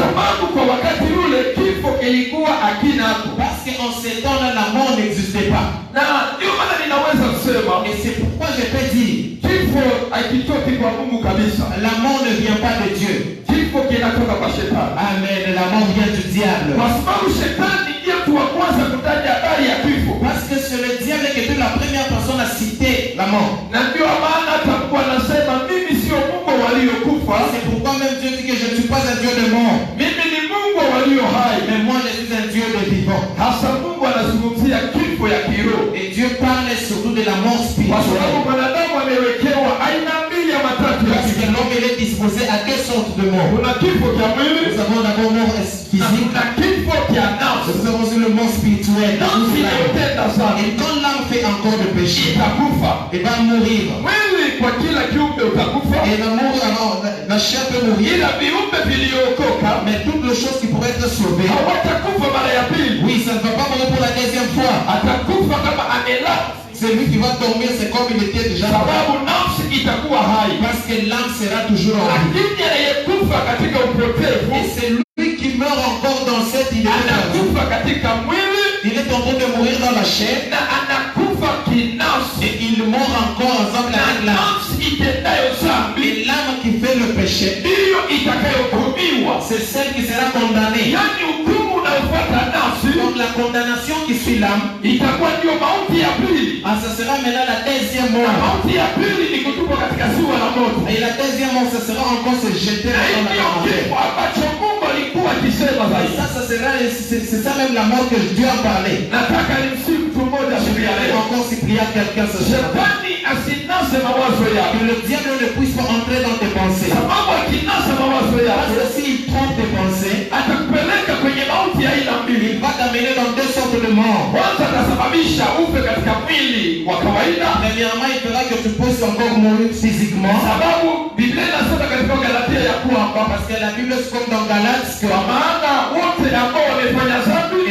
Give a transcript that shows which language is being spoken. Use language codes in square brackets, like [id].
[sw] sababu kwa wakati ule kifo kilikuwa hakina hapo, [fr] Parce qu'en ces temps-là, la mort n'existait pas. [sw] na ndio maana ninaweza kusema [fr] Et c'est pourquoi je peux dire, [sw] kifo hakitoki kwa Mungu kabisa. [fr] la mort ne vient pas de Dieu. [sw] Kifo kinatoka kwa shetani, [fr] Amen. La mort vient du diable. [sw] kwa sababu shetani ndiye mtu wa kwanza kutaja habari ya kifo, [fr] Parce que c'est le diable qui est la première personne à citer la mort. [sw] na ndio maana hata Mungu anasema mimi sio Mungu waliokufa, [fr] C'est pourquoi même Dieu dit que je ne suis pas un Dieu de mort, [sw] mimi ni Mungu walio hai. [fr] mais moi je suis un Dieu de vivant. [sw] Hasa Mungu anazungumzia kifo ya kiroho, [fr] Et Dieu parle surtout de la mort [sw] kwa sababu [fr] spirituelle. [sw] mwanadamu amewekewa aina mbili ya matatu ya [fr] Parce que [sw] kifo. [fr] l'homme il est disposé à deux sortes de mort. [sw] Kuna kifo cha mwili [fr] Nous avons d'abord mort [sw] na [fr] physique. [sw] kuna kifo cha nafsi. [fr] Nous avons aussi le mort spirituel. [sw] Nafsi inayotenda sana [fr] Et quand l'âme fait encore de péché, [sw] itakufa. [fr] il va mourir. [sw] Mwili kwa kila kiumbe utakufa, [fr] Et l'amour, alors, la chair peut mourir. [sw] ila viumbe viliokoka [fr] Mais toutes les choses qui pourraient être sauvées, [sw] hawatakufa mara ya pili. [fr] oui, ça ne va pas mourir pour la deuxième fois. [sw] Atakufa kama amelala, [fr] Celui qui va dormir, c'est comme il était déjà mort. [sw] sababu nafsi itakuwa hai. [fr] Parce que l'âme sera toujours en vie. [sw] Lakini anayekufa katika upotevu [fr] Et c'est lui qui meurt encore dans cette idée. [sw] anakufa katika mwili [fr] Il est en train de mourir dans la chair. [sw] na anakufa kinafsi, [fr] Et il meurt encore ensemble [sw] na [fr] avec l'âme. [sw] nafsi itendayo dhambi [fr] Et l'âme qui fait le péché, [sw] ndiyo itakayohukumiwa. [fr] c'est celle qui sera condamnée. [sw] Yaani hukumu unayofuata nafsi [fr] Donc la condamnation qui suit l'âme, [sw] itakuwa ndiyo mauti ya pili. [fr] ça sera maintenant la deuxième [sw] Na [fr] mort. [sw] mauti ya pili ni kutupwa katika ziwa la moto. [fr] Et la deuxième mort, ce sera encore se jeter [sw] Na hii [fr] dans la [sw] ndiyo kifo ambacho Mungu alikuwa akisema [fr] Et [sw] zaidi. [fr] ça sera, c'est ça même la mort que Dieu a parlé. [sw] Nataka nimsihi mtu mmoja [fr] Je [sw] siku ya [fr] vais [sw] leo, [fr] encore supplier à quelqu'un ce soir. [sw] shetani asinase mawazo yako, [fr] Que le diable ne puisse pas entrer dans tes pensées. [sw] sababu akinasa mawazo [fr] Parce [sw] yako [fr] que s'il trompe tes pensées, [sw] atakupeleka kwenye mauti ya aina mbili. [fr] il va t'amener dans deux sortes de morts. [sw] Kwanza atasababisha ufe katika mwili wa kawaida, [fr] Premièrement, il fera que tu puisses encore mourir physiquement. [sw] sababu Biblia inasema katika Galatia ya kwamba [fr] Parce que la Bible c'est comme dans Galates que [sw] kwa maana wote ambao wamefanya dhambi